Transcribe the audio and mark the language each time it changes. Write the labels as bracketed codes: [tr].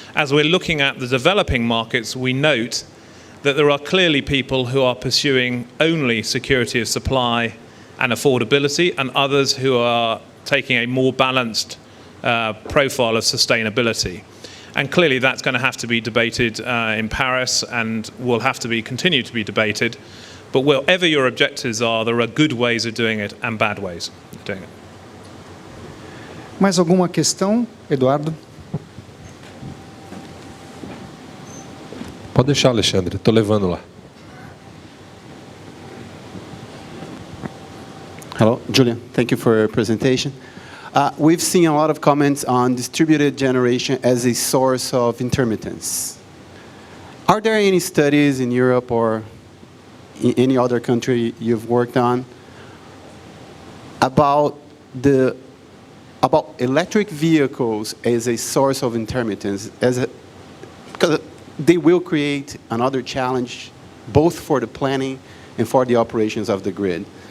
[en] As we're looking at the developing markets, we note that there are clearly people who are pursuing only security of supply and affordability, and others who are taking a more balanced profile of sustainability. And clearly that's going to have to be debated in Paris and will have to continue to be debated. But whatever your objectives are, there are good ways of doing it and bad ways of doing it. [pt] Mais alguma questão, Eduardo? Pode deixar, Alexandre, estou levando lá. [en] Hello, Julian. Thank you for your presentation. We've seen a lot of comments on distributed generation as a source of intermittence. Are there any studies in Europe or in any other country you've worked on about electric vehicles as a source of intermittence, because they will create another challenge both for the planning and for the operations of the grid?